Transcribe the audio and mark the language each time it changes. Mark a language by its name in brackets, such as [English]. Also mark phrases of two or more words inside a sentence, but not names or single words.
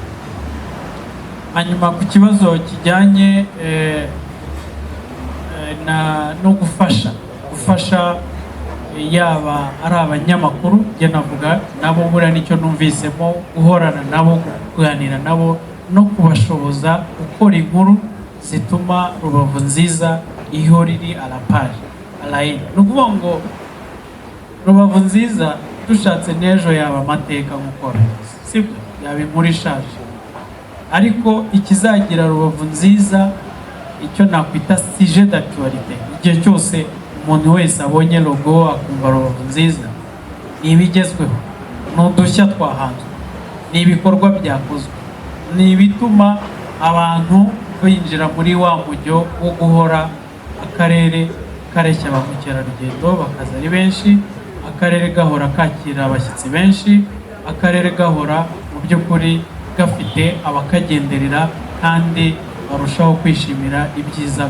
[Kinyarwanda] Hanyuma ku kibazo kijyanye no gufasha yaba ari abanyamakuru, njye navuga nabo buriya nicyo numvisemo, guhorana nabo, kuganira nabo no kubashoboza gukora inkuru zituma Rubavu Nziza ihora iri [French] à la page, à la une. [Kinyarwanda] Ni ukuvuga ngo Rubavu Nziza dushatse n'ejo yaba amateka gukora, sibyo, yaba inkuru ishaje, ariko ikizagira Rubavu Nziza icyo nakwita [French] sujet d'actualité, [Kinyarwanda] igihe cyose umuntu wese abonye logo akumva Rubavu Nziza, ni ibigezweho, ni udushya twahanzwe, ni ibikorwa byakozwe, ni ibituma abantu binjira muri wa mujyo wo guhora akarere kareshya ba mukerarugendo bakaza ari benshi, akarere gahora kakira abashyitsi benshi, akarere gahora mu by'ukuri gafite abakagenderera kandi barushaho kwishimira ibyiza.